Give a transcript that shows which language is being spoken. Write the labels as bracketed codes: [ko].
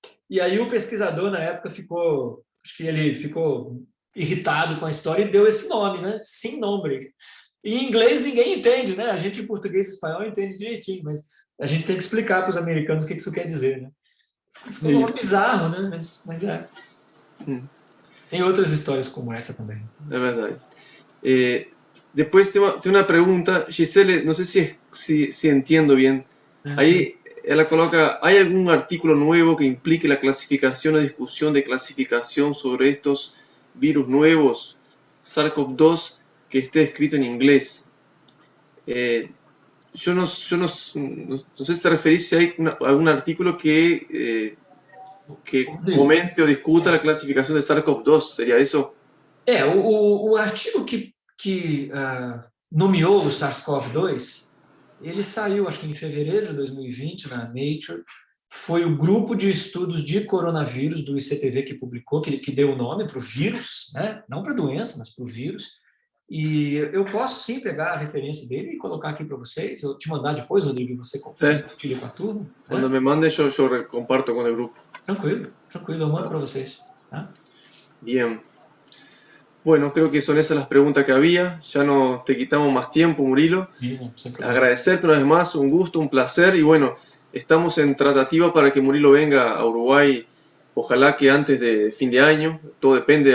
[pt] E aí o pesquisador, na época, acho que ele ficou irritado com a história e deu esse nome, né, sem nome. E em inglês ninguém entende, né? A gente em português e espanhol entende direitinho, mas a gente tem que explicar para os americanos o que isso quer dizer, né? Ficou um nome bizarro, né? Mas é. Tem outras histórias como essa também. É verdade. [es] Después tengo una pregunta, Giselle, no sé si entiendo bien. Ahí ella coloca, ¿hay algún artículo nuevo que implique la clasificación o discusión de clasificación sobre estos virus nuevos, SARS-CoV-2, que esté escrito en inglés? Yo no sé si te referís si hay algún artículo que comente o discuta la clasificación de SARS-CoV-2, ¿sería eso? [pt] O artigo que nomeou o SARS-CoV-2, ele saiu, acho que em fevereiro de 2020, na Nature. Foi o grupo de estudos de coronavírus do ICTV que publicou, que deu o nome para o vírus, né? Não para a doença, mas para o vírus. E eu posso sim pegar a referência dele e colocar aqui para vocês, eu te mandar depois, Rodrigo, e você compartilha com a turma. Quando me mande, eu comparto com o grupo. Tranquilo, eu mando para vocês. Tá? [es] Bien. Bueno, creo que son esas las preguntas que había. Ya no te quitamos más tiempo, Murilo. Bien, agradecerte una vez más, un gusto, un placer. Y bueno, estamos en tratativa para que Murilo venga a Uruguay, ojalá que antes de fin de año. Todo depende.